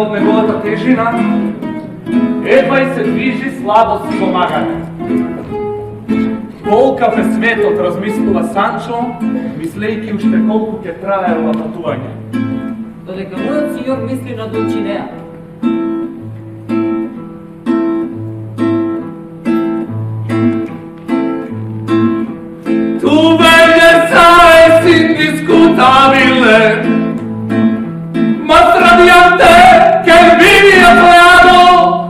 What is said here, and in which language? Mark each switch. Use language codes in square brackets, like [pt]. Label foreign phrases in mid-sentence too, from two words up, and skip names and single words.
[mk] од неговата тежина, едва и се движи слабо си помагане. Колкав е светот, размислува Санчо, мислејќи уште колку ќе трае ова патување. Додека мојот синьор мисли на Дулчинеја. [es] Tu bellezza es indiscutable, más radiante que el vidrio creado.